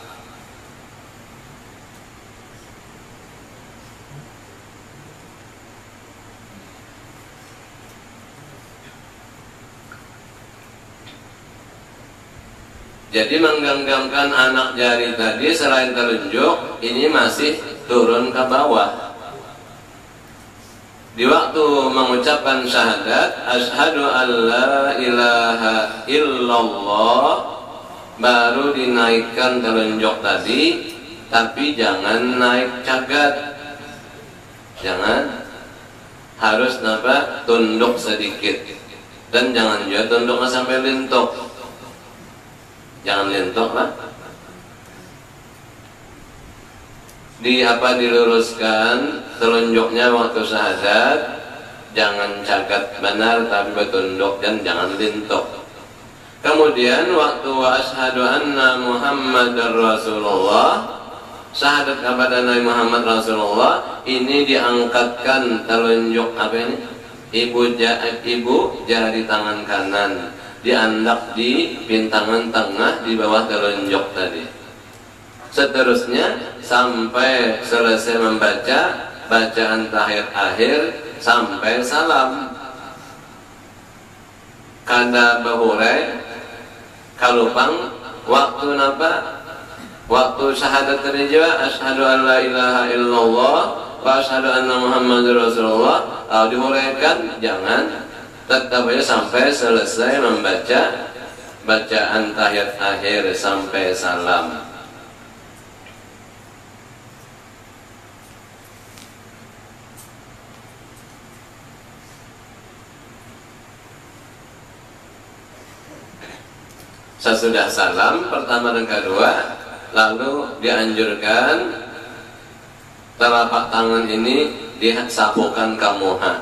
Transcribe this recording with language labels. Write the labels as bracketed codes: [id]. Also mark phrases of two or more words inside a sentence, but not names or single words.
[bjn] Jadi menggenggamkan anak jari tadi selain telunjuk, ini masih turun ke bawah. Di waktu mengucapkan syahadat, [ar] أشهد أن لا إله إلا الله, [bjn] baru dinaikkan telunjuk tadi, tapi jangan naik cagat. Jangan, harus tunduk sedikit. Dan jangan juga tunduknya sampai lintuk. Jangan lentok lah. Diluruskan telunjuknya waktu syahadat, jangan cagat benar tapi bertunduk dan jangan lintok. Kemudian waktu [ar] وأشهد أن محمدا رسول الله, [bjn] syahadat kepada Nabi Muhammad Rasulullah, ini diangkatkan telunjuk apa ini? Ibu jari tangan kanan diandak di pintangan tengah di bawah telunjuk tadi. Seterusnya sampai selesai membaca bacaan tahiyat akhir sampai salam. Kada bahurai kalupang waktu napa? Waktu syahadat tadi juga [ar] أشهد أن لا إله إلا الله وأشهد أن محمدا رسول الله. [bjn] Kalau dihuraikan jangan, tetap aja sampai selesai membaca bacaan tahiyat akhir sampai salam. Sesudah salam pertama dan kedua, lalu dianjurkan telapak tangan ini disapukan ke muha.